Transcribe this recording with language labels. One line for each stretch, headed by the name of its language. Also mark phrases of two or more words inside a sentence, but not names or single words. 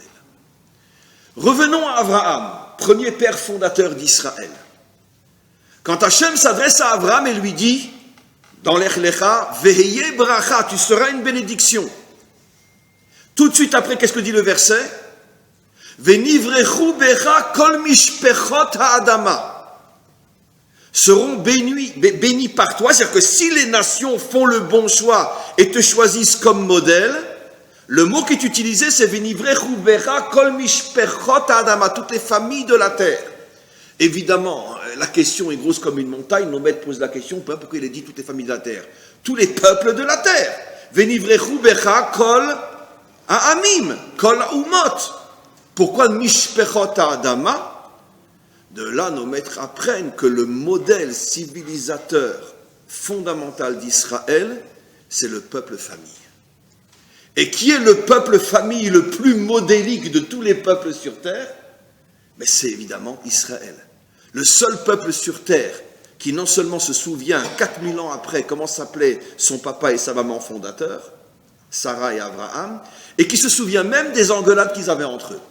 French: Revenons à Abraham, premier père fondateur d'Israël. Quand Hachem s'adresse à Abraham et lui dit, dans l'Echlecha,
Hebrew: והיה ברכה,
French: tu seras une bénédiction. Tout de suite après, qu'est-ce que dit le verset?
Hebrew: ונברכו בך כל משפחות האדמה.
French: Seront bénis par toi, c'est-à-dire que si les nations font le bon choix et te choisissent comme modèle, le mot qui est utilisé, c'est
Hebrew: ונברכו בך כל משפחות האדמה,
French: toutes les familles de la terre. Évidemment, la question est grosse comme une montagne. Nos maîtres posent la question, pourquoi il est dit toutes les familles de la terre? Tous les peuples de la terre.
Hebrew: ונברכו בך כל העמים, כל האומות.
French: Pourquoi
Hebrew: משפחות האדמה?
French: De là, nos maîtres apprennent que le modèle civilisateur fondamental d'Israël, c'est le peuple famille. Et qui est le peuple famille le plus modélique de tous les peuples sur terre? Mais c'est évidemment Israël. Le seul peuple sur terre qui non seulement se souvient 4000 ans après comment s'appelait son papa et sa maman fondateurs, Sarah et Abraham, et qui se souvient même des engueulades qu'ils avaient entre eux.